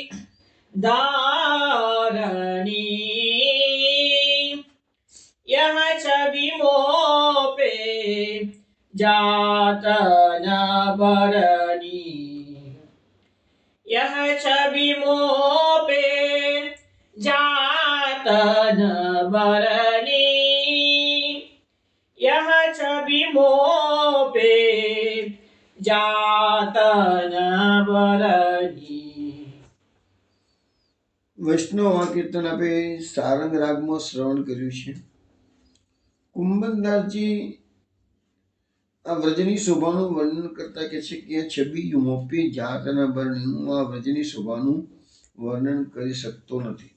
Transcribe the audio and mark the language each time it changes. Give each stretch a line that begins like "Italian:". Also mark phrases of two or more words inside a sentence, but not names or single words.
Braj: दारणी, यह छवि मोपे जात न बरनी, यह छवि मोपे जात न बरनी, यह छवि मोपे जात न बरनी.
Gujarati: વૈષ્ણવ આ કીર્તન આપણે સારંગ રાગમાં શ્રવણ કર્યું છે. કુંભનદાસજી આ વ્રજની શોભાનું વર્ણન કરતા કહે છે કે
Braj: छबी मोपी जातना बरणी.
Gujarati: હું આ વ્રજની શોભાનું વર્ણન કરી શકતો નથી.